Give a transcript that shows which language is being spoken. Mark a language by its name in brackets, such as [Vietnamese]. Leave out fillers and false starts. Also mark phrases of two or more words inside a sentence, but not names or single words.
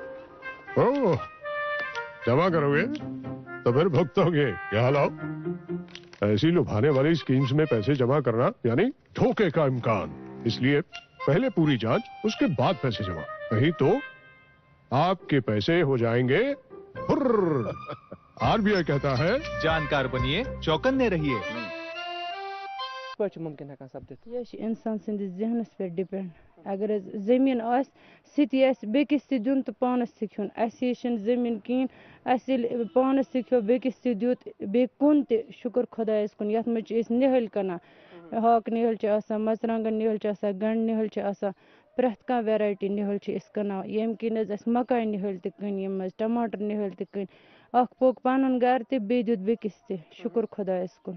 [Urdu] جمع کرو گے تو پھر بھگتو گے کیا لاؤ ایسی لبھانے والی اسکیمز میں پیسے جمع کرنا یعنی دھوکے کا امکان اس لیے پہلے پوری جانچ اس کے بعد پیسے جمع نہیں تو آپ کے پیسے ہو جائیں گے RBI کہتا ہے جانکار بنیے چوکنے رہیے [Kashmiri] کِتھ پٲٹھۍ چھُ مُمکِن ہٮ۪کان سپدِتھ یہ چھُ اِنسان سٕنٛدِس ذہنس پٮ۪ٹھ ڈِپٮ۪نٛڈ اگر حظ زٔمیٖن آسہِ سُہ تہِ آسہِ بیٚکِس تہِ دیُن تہٕ پانس تہِ کھیوٚن اَسہِ ہِش چھِنہٕ زٔمیٖن کِہیٖنۍ اَسہِ ییٚلہِ پانس تہِ کھیوٚو بیٚکِس تہِ دیُت بیٚیہِ کُن تہِ شُکُر خۄدایس کُن یتھ منٛز چھِ أسۍ نِہٲلۍ کٕنان ہاکہٕ نِہٲلۍ چھِ آسان مرژٕوانٛگن نِہٲلۍ چھِ آسان گنٛڈٕ نِہٲلۍ چھِ آسان پرٛٮ۪تھ کانٛہہ ویرایٹی نِہٲلۍ چھِ أسۍ کٕنان ییٚمہِ کِنۍ حظ اَسہِ مکاے نِہٲلۍ تہِ کٕنۍ یِم حظ ٹماٹر نِہٲلۍ تہِ کٕنۍ اکھ پوٚک پنُن گرٕ تہِ بیٚیہِ دیُت بیٚکِس تہِ شُکُر خۄدایس کُن